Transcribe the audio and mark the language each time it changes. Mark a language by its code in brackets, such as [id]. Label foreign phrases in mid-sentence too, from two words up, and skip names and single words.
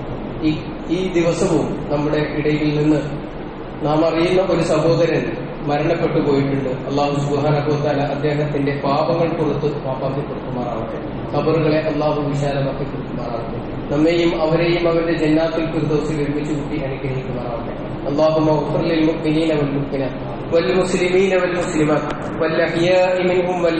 [ml] ഈ ദിവസവും നമ്മുടെ ഇടയിൽ നിന്ന് നാം അറിയുന്ന ഒരു സഹോദരൻ മരണപ്പെട്ടു പോയിട്ടുണ്ട്. അള്ളാഹു [ar] سبحانه وتعالى [ml] അദ്ദേഹത്തിന്റെ പാപങ്ങൾ പുറത്ത് മാപ്പാക്കി കൊടുക്കുമാറാവട്ടെ. ഖബറുകളെ അള്ളാഹു വിശാലമാക്കി കൊടുക്കുമാറാവട്ടെ. നമ്മെയും അവരെയും അവരുടെ [ar] جنات الفردوس [ml] ഒരുമിച്ച് കൂട്ടി അനുഗ്രഹിക്കുമാറാവട്ടെ. [ar] اللهم اغفر للمؤمنين والمؤمنات والمسلمين والمسلمات والأحياء منهم